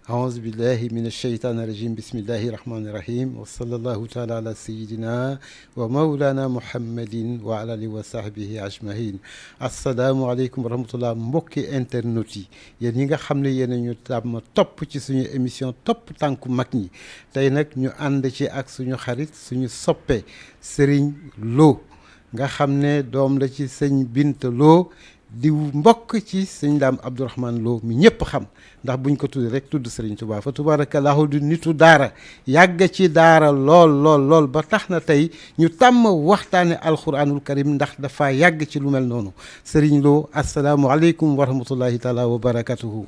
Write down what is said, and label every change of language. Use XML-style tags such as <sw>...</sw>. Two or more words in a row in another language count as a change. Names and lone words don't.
<ar>أعوذ بالله من الشيطان الرجيم بسم الله الرحمن الرحيم وصلى الله تعالى على سيدنا ومولانا محمد وعلى آله وصحبه أجمعين السلام عليكم ورحمة الله</ar> <wo>mbokki internet yi yéen ñi nga xam ne yéen a ñu tàmm topp ci suñu émission topp tànku mag ñi tey nag ñu ànd ci ak suñu xarit suñu soppe Serigne Lo nga xam ne doom la ci sëñ Binta Lo di mbokk ci sëñ Daam Abdourahmane Lo mi ñëpp xam ndax buñ ko tudd rek tudd Serigne Touba fa tubaarakallahu di nitu daara yàgg ci daara lool ba tax na tey ñu tàmm waxtaane</wo> <ar>القرآن الكريم</ar> <wo>ndax dafa yàgg ci lu mel noonu Serigne Lo</wo> <ar>السلام عليكم ورحمة الله تعالى وبركاته.</ar>